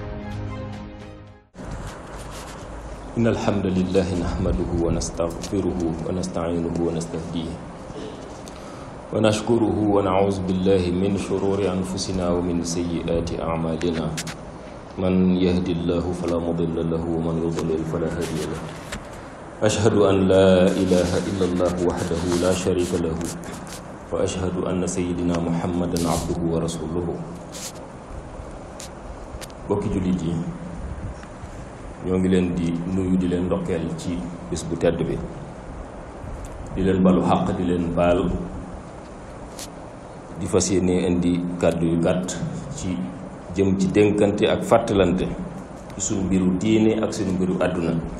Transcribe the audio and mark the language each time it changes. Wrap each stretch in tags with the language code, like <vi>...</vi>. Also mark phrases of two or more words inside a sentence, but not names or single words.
<ar>إن الحمد لله نحمده ونستغفره ونستعينه ونستهديه ونشكره ونعوذ بالله من شرور أنفسنا ومن سيئات أعمالنا من يهد الله فلا مضل له ومن يضلل فلا هادي له أشهد أن لا إله إلا الله وحده لا شريك له وأشهد أن سيدنا محمدا عبده ورسوله.</ar> <wo>bokki jullit yi ñoo ngi leen di nuyu di leen ndokkeel ci bés bu tedd bi di leen balu xàq di leen baal di fas yéene indi kàddu yu gàtt ci jëm ci dénkante ak fàttalante ci suñu mbiru diine ak suñu mbiru àdduna</wo>